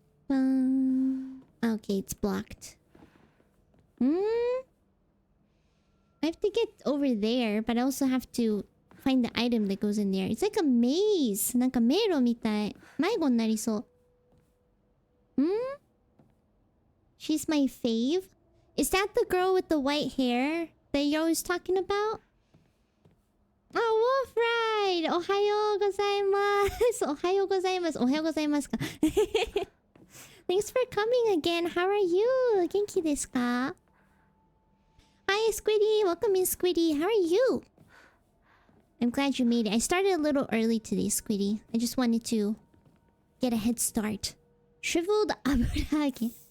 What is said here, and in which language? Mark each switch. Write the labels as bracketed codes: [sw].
[en] Okay, it's blocked. I have to get over there, but I also have to find the item that goes in there. It's like a maze. [ja] なんか迷路みたい。迷子になりそう。 [en] She's my fave? Is that the girl with the white hair that you're always talking about? Oh, Wolf Ride! [ja] おはようございます。おはようございます。おはようございますか。 [en] Thanks for coming again. How are you? [ja] 元気ですか? [en] Hi, Squiddy. Welcome in, Squiddy. How are you? I'm glad you made it. I started a little early today, Squiddy. I just wanted to get a head start. Shriveled 油揚げ。